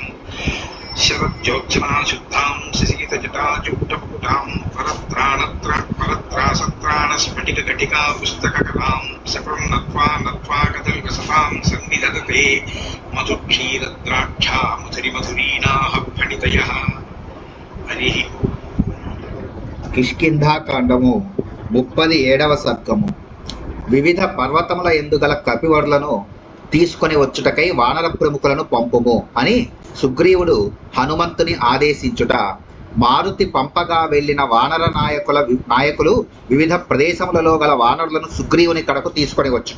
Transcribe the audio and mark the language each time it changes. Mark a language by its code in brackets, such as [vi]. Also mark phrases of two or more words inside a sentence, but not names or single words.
[sa] शरज्योत्सना शुद्धां शशीतजटाजूटपुटां परत्रासत्राणस्फटिकघटिका पुस्तककलां सपं नत्वा कदलीवसतां सन्निधत्ते मधुक्षीरद्राक्षा मधुरिमधुरीणाः फणितयः। हरिः [te] కిష్కింధాకాండము 37వ సర్గము. వివిధ పర్వతముల ఎందుగల కపివరులను తీసుకొని వచ్చుటకై వానర ప్రముఖులను పంపుము అని సుగ్రీవుడు హనుమంతుని ఆదేశించుట. మారుతి పంపగా వెళ్ళిన వానర నాయకులు వివిధ ప్రదేశములలో గల వానరులను సుగ్రీవుని కడకు తీసుకొని వచ్చుట.